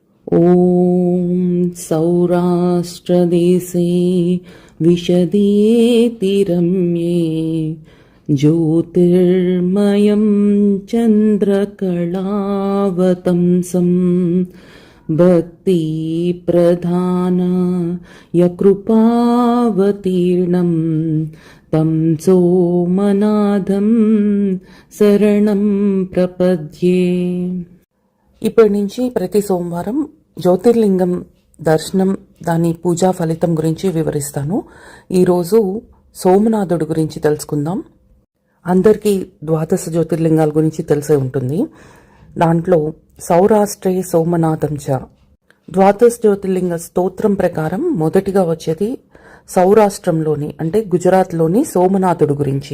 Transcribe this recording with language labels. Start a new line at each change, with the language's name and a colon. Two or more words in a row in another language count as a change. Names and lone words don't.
Sanskrit: ॐ सौराष्ट्रदेशे विशदे तिरम्ये ज्योतिर्मयं चन्द्रकलावतंसं भक्तिप्रधानाय तं सोमनाथं शरणं प्रपद्ये.
Telugu: ఇప్పటి నుంచి ప్రతి సోమవారం జ్యోతిర్లింగం దర్శనం, దాని పూజా ఫలితం గురించి వివరిస్తాను. ఈరోజు సోమనాథుడు గురించి తెలుసుకుందాం. అందరికీ ద్వాదశ జ్యోతిర్లింగాల గురించి తెలిసే ఉంటుంది. దాంట్లో
Sanskrit: सौराष्ट्रे सोमनाथं च
Telugu: ద్వాదశ జ్యోతిర్లింగ స్తోత్రం ప్రకారం మొదటిగా వచ్చేది సౌరాష్ట్రంలోని అంటే గుజరాత్లోని సోమనాథుడు గురించి.